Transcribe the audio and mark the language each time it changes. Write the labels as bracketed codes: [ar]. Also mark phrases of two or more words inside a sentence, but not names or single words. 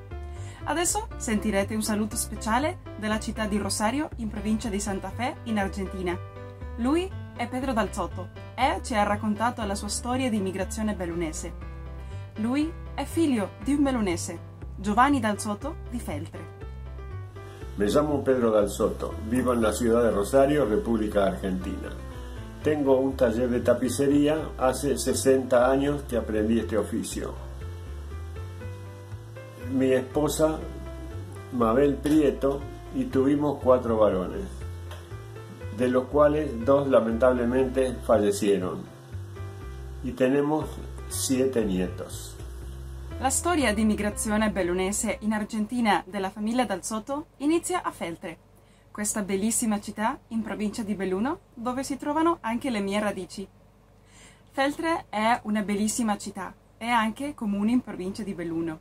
[it] Adesso sentirete un saluto speciale dalla città di Rosario in provincia di Santa Fe in Argentina. Lui è Pedro Dal Zotto e ci ha raccontato la sua storia di immigrazione bellunese. Lui è figlio di un bellunese, Giovanni Dal Zotto di Feltre. [es] Me llamo Pedro Dal Zotto, vivo en la ciudad de Rosario, República Argentina. Tengo un taller de tapicería, hace 60 años que aprendí este oficio. Mi esposa, Mabel Prieto, y tuvimos 4 varones, de los cuales 2 lamentablemente fallecieron, y tenemos 7 nietos. [it] La storia di immigrazione bellunese in Argentina della famiglia Dal Zotto inizia a Feltre, questa bellissima città in provincia di Belluno dove si trovano anche le mie radici. Feltre è una bellissima città e anche comune in provincia di Belluno.